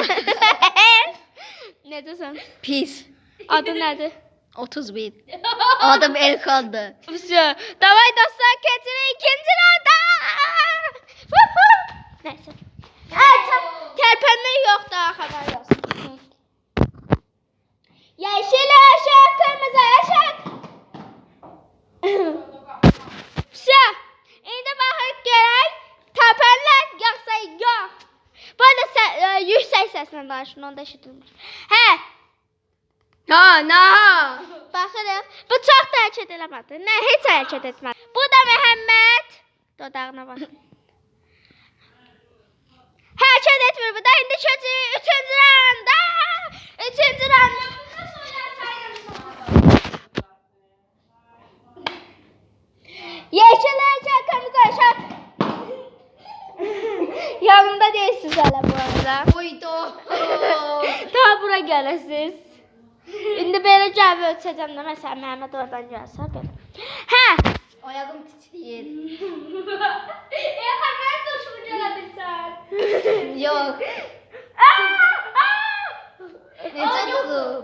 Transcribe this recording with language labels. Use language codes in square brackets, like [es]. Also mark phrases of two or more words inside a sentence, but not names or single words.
[az] Necəsən? Pis. Adı nədir? 30.000. Adım Elkan'dı. Vəsə, davay dostlar, keçirik ikinci raunda. Nəysə. Tərpənmək yoxdur, xəbər olsun. [tr] Yeşil ışık, kırmızı ışık. [az] Vəsə, indi baxaq görək, tərpənlər yoxsa yox. Bu arada yüksək səslə danışın, onda eşidilmir. Hə. Na. Baxırıq. Bu çox da hərəkət eləmədi. Nə, heç hərəkət etmədi. Bu da Məhəmməd. Dodağına bax. Hərəkət etmir bu da. İndi keçirik 3-cü raunda. 3-cü raunda. [tr] Yeşil ışık, kırmızı ışık. Yanımda değilsiniz hələ bu arada. [az] Oydu. Daha bura gələsiniz. İndi belə cəbi ölçəcəm də, məsələn, Məhəmməd oradan gəlsə, belə. Hə! Ayağım titriyir. Xəbər doşumu gələ bilsən. Yok. Necə tutub?